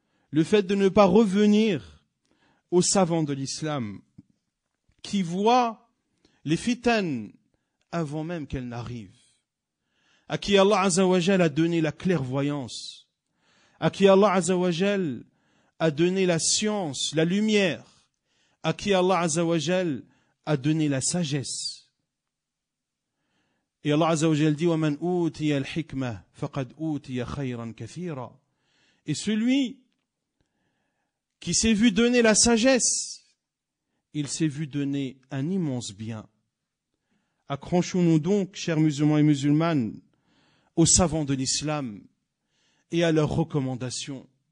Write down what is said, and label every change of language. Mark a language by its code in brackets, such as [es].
[fr] le fait de ne pas revenir aux savants de l'islam, qui voient les fitanes avant même qu'elles n'arrivent, à qui Allah Azza wa Jal a donné la clairvoyance, à qui Allah Azza wa Jal a donné la science, la lumière, à qui Allah Azza wa Jal a donné la sagesse. Et Allah Azza wa Jal dit [ar] وَمَنْ أُوتِيَ الْحِكْمَةَ فَقَدْ أُوتِيَ خَيْرًا كَثِيرًا. [fr] Et celui qui s'est vu donner la sagesse, il s'est vu donner un immense bien. Accrochons-nous donc, chers musulmans et musulmanes, aux savants de l'islam et à leurs recommandations.